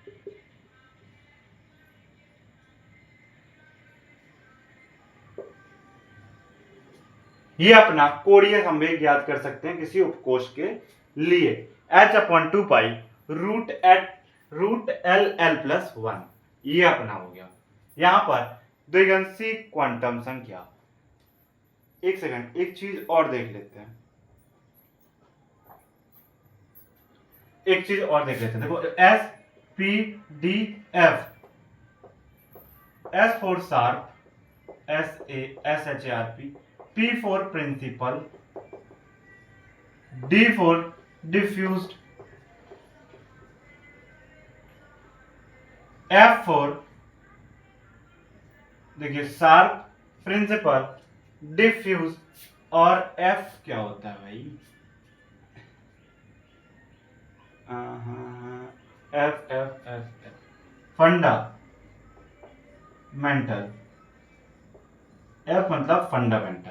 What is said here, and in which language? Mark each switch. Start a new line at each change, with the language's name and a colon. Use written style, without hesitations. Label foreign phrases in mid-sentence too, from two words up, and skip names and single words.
Hindi: ये अपना कोणीय संवेग ज्ञात कर सकते हैं किसी उपकोष के लिए, h/2 √L L+1। ये अपना हो गया। यहां पर द्विगांशी क्वांटम संख्या, एक सेकंड, एक चीज और देख लेते हैं, देखो S, P, D, F,
English: S for sharp, SHARP, P for principal, D for diffused, F for,
Hindi: देखिए शार्प, प्रिंसिपल, डिफ्यूज, और F क्या होता है भाई, F फंडामेंटल, F मतलब फंडामेंटल।